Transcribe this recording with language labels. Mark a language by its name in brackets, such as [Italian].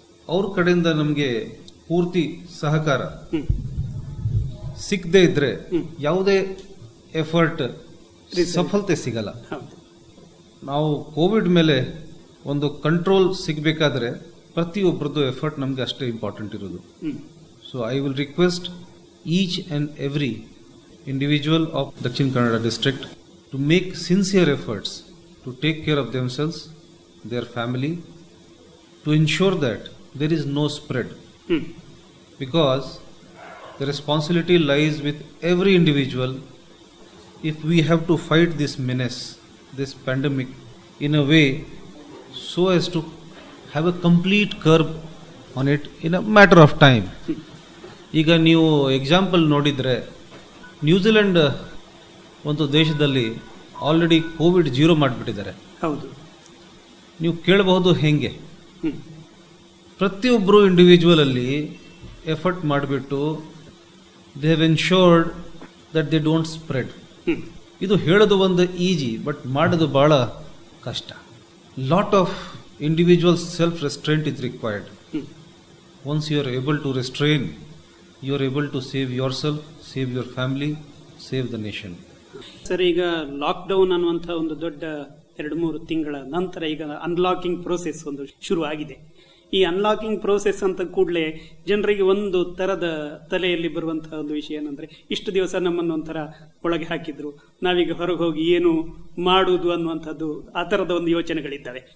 [Kannada] ಅವ್ರ ಕಡೆಯಿಂದ ನಮಗೆ ಪೂರ್ತಿ ಸಹಕಾರ ಸಿಗದೆ ಇದ್ರೆ ಯಾವುದೇ ಎಫರ್ಟ್ ಸಫಲತೆ ಸಿಗಲ್ಲ. ನಾವು ಕೋವಿಡ್ ಮೇಲೆ ಒಂದು ಕಂಟ್ರೋಲ್ ಸಿಗಬೇಕಾದ್ರೆ ಪ್ರತಿಯೊಬ್ಬರದ್ದು ಎಫರ್ಟ್ ನಮಗೆ ಅಷ್ಟೇ ಇಂಪಾರ್ಟೆಂಟ್ ಇರೋದು. [English] So I will request each and every individual of Dakshin Kannada district to make sincere efforts to take care of themselves, their family, to ensure that there is no spread. Because the responsibility lies with every individual if we have to fight this menace, this pandemic, in a way so as to have a complete curb on it in a matter of time. [Kannada] ಈಗ ನೀವು example ನೋಡಿದರೆ, New Zealand ಒಂದು ದೇಶದಲ್ಲಿ already Covid 0 ಮಾಡಿಬಿಟ್ಟಿದ್ದಾರೆ. ಹೌದು. ನೀವು ಕೇಳಬಹುದು ಹೆಂಗೆ. ಪ್ರತಿಯೊಬ್ಬರು ಇಂಡಿವಿಜುವಲ್ ಅಲ್ಲಿ ಎಫರ್ಟ್ ಮಾಡಿಬಿಟ್ಟು [English] They have ensured that they don't spread. [Kannada] ಇದು ಹೇಳೋದು ಒಂದು ಈಜಿ, ಬಟ್ ಮಾಡೋದು ಬಹಳ ಕಷ್ಟ. [English] Lot of individual self restraint is required. Once you are able to restrain, you are able to save yourself, save your family, save the nation. [Kannada] Sir, ಈಗ lockdown ಅನ್ನುವಂಥ ಒಂದು ದೊಡ್ಡ 2-3 ತಿಂಗಳ ನಂತರ ಈಗ ಅನ್ಲಾಕಿಂಗ್ ಪ್ರೋಸೆಸ್ ಒಂದು ಶುರು ಆಗಿದೆ. ಈ ಅನ್ಲಾಕಿಂಗ್ ಪ್ರೋಸೆಸ್ ಅಂತ ಕೂಡಲೇ ಜನರಿಗೆ ಒಂದು ತರದ ತಲೆಯಲ್ಲಿ ಬರುವಂತಹ ಒಂದು ವಿಷಯ ಏನಂದ್ರೆ, ಇಷ್ಟು ದಿವಸ ನಮ್ಮನ್ನು ಒಂಥರ ಒಳಗೆ ಹಾಕಿದ್ರು, ನಾವೀಗ ಹೊರಗೆ ಹೋಗಿ ಏನು ಮಾಡುವುದು ಅನ್ನುವಂಥದ್ದು, ಆ ತರದ ಒಂದು ಯೋಚನೆಗಳಿದ್ದಾವೆ.